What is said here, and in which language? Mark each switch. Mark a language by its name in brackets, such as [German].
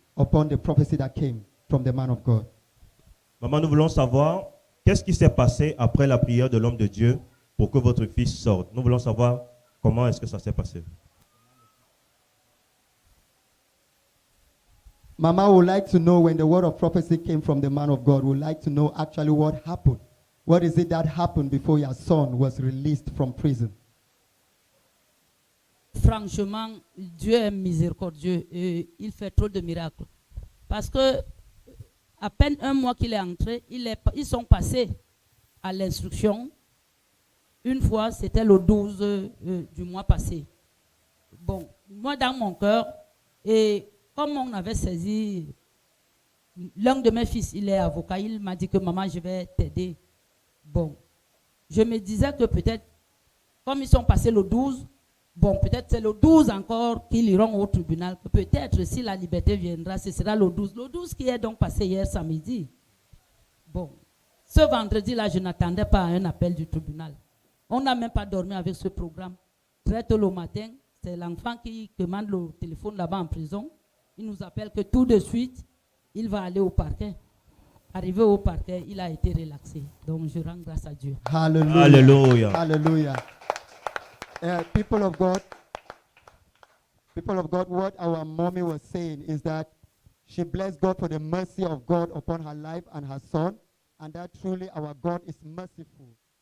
[English] upon the prophecy that came from the man of God. [French] Maman, nous voulons savoir qu'est-ce qui s'est passé après la prière de l'homme de Dieu pour que votre fils sorte. Nous voulons savoir comment est-ce que ça s'est passé. [English] Mama would like to know when the word of prophecy came from the man of God, would like to know actually what happened. What is it that happened before your son was released from prison? [French] Franchement, Dieu est miséricordieux et il fait trop de miracles. Parce que à peine un mois qu'il est entré, ils sont passés à l'instruction. Une fois, c'était le 12 du mois passé. Bon, moi dans mon cœur, et comme on avait saisi, l'un de mes fils, il est avocat, il m'a dit que maman, je vais t'aider. Bon, je me disais que peut-être, comme ils sont passés le 12, bon, peut-être c'est le 12 encore qu'ils iront au tribunal. Que peut-être si la liberté viendra, ce sera le 12. Le 12 qui est donc passé hier samedi. Bon, ce vendredi-là, je n'attendais pas un appel du tribunal. On n'a même pas dormi avec ce programme. Très tôt le matin, c'est l'enfant qui demande le téléphone là-bas en prison. Il nous appelle que tout de suite, il va aller au parquet. Arrivé au parquet, il a été relaxé. Donc, je rends grâce à Dieu. Hallelujah. Alléluia. Hallelujah. [English] People of God, what our mommy was saying is that she blessed God for the mercy of God upon her life and her son, and that truly our God is merciful.